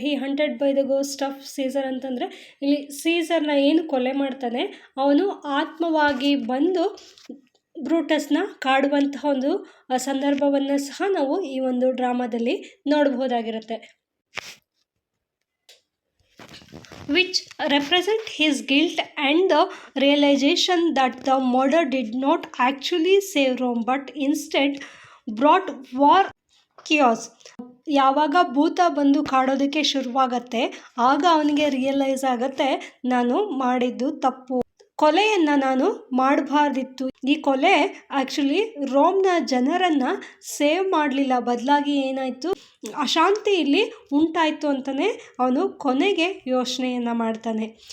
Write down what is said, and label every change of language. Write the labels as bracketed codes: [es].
[en] he haunted by the ghost of Caesar [kn] ಅಂತಂದರೆ ಇಲ್ಲಿ ಸೀಸರ್ನ ಏನು ಕೊಲೆ ಮಾಡ್ತಾನೆ ಅವನು ಆತ್ಮವಾಗಿ ಬಂದು ಬ್ರೂಟಸ್ನ ಕಾಡುವಂತಹ ಒಂದು ಸಂದರ್ಭವನ್ನು ಸಹ ನಾವು ಈ ಒಂದು ಡ್ರಾಮಾದಲ್ಲಿ ನೋಡಬಹುದಾಗಿರುತ್ತೆ. [en] which represent his guilt and the realization that the murder did not actually save Rome but instead brought war chaos. [kn] ಯಾವಾಗ ಭೂತ ಬಂದು ಕಾಡೋದಕ್ಕೆ ಶುರುವಾಗತ್ತೆ ಆಗ ಅವನಿಗೆ ರಿಯಲೈಸ್ ಆಗುತ್ತೆ ನಾನು ಮಾಡಿದ್ದು ತಪ್ಪು, ಕೊಲೆಯನ್ನು ನಾನು ಮಾಡಬಾರ್ದಿತ್ತು. ಈ ಕೊಲೆ ಆ್ಯಕ್ಚುಲಿ ರೋಮ್ನ ಜನರನ್ನು ಸೇವ್ ಮಾಡಲಿಲ್ಲ, ಬದಲಾಗಿ ಏನಾಯಿತು ಅಶಾಂತಿ ಇಲ್ಲಿ ಉಂಟಾಯಿತು ಅಂತಲೇ ಅವನು ಕೊನೆಗೆ ಯೋಚನೆಯನ್ನು ಮಾಡ್ತಾನೆ.